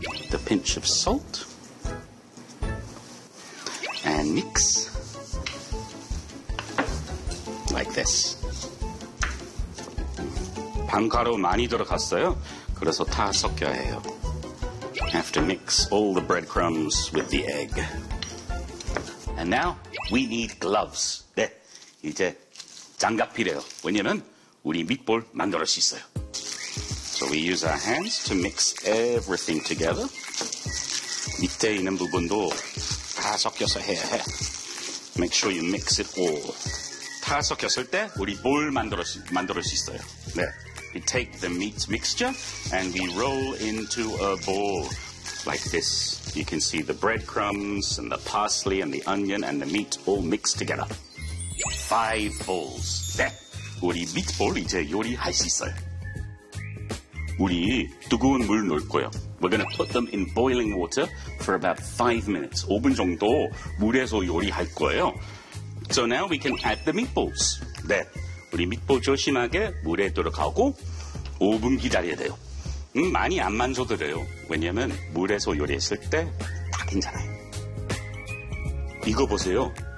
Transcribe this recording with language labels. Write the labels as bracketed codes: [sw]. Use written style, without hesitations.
[en] The pinch of salt. And mix. Like this. [ko] 빵가루 많이 들어갔어요. 그래서 다 섞여야 해요. [en] Have to mix all the breadcrumbs with the egg. And now we need gloves. [ko] 네, 이제 장갑 필요해요. 왜냐면 우리 밑볼 만들어 수 있어요. [en] So we use our hands to mix everything together. [ko] 밑에 있는 부분도 다 섞여서 해야 해. [en] Make sure you mix it all. [ko] 다 섞였을 때 우리 볼 만들어 수 있어요. 네. [en] We take the meat mixture and we roll into a ball like this. You can see the breadcrumbs and the parsley and the onion and the meat all mixed together. Five balls. [ko] 네. 우리 밑볼 이제 요리할 수 있어요. 우리 뜨거운 물 넣을 거예요. [en] We're gonna put them in boiling water for about 5 minutes. [ko] 5분 정도 물에서 요리할 거예요. [en] So now we can add the meatballs. [ko] 네, 우리 밑볼 조심하게 물에 들어가고 5분 기다려야 돼요. 많이 안 만져도 돼요. 왜냐면 물에서 요리했을 때 다 괜찮아요. 이거 보세요.